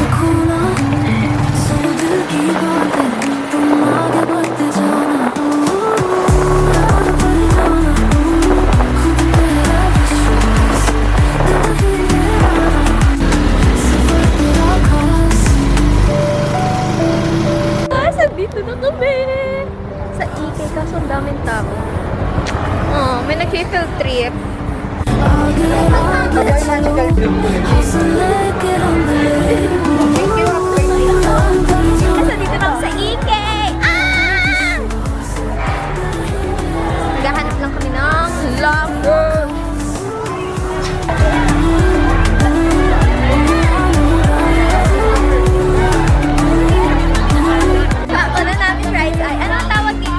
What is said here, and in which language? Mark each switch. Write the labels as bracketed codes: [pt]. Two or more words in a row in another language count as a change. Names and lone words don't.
[hi] खोना सुनो दिल की बातें तुम आगे बढ़ते जाना उड़ान भर जाना खुद पे है विश्वास दिल नहीं गिराना सफर तेरा खास [tl] Dito na kami! Sa EK, kaso ang daming tao. May nag-field trip. [hi] आगे आगे चलो हौसला लेके हम [tl] Kasi dito lang sa EK! Naghahanap lang kami ng lover. Wala namin [en] right eye. [tl] Ano ang tawag dito?